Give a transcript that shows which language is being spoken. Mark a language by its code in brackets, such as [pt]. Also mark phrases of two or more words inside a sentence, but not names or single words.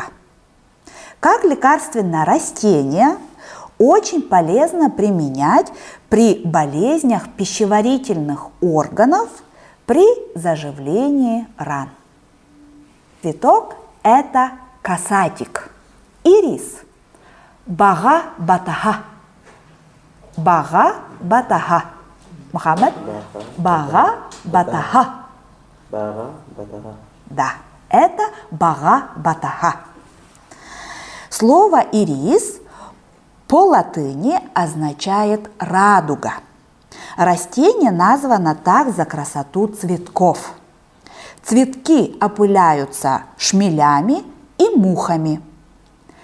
[ru] Как лекарственное растение очень полезно применять при болезнях пищеварительных органов, при заживлении ран. Цветок – это касатик, ирис, бага-батаха. Бага-батаха. Мухаммад? Бага-батаха. Бага-батаха. Да, это бага-батаха. Слово «ирис» по латыни означает «радуга». Растение названо так за красоту цветков. Цветки опыляются шмелями и мухами.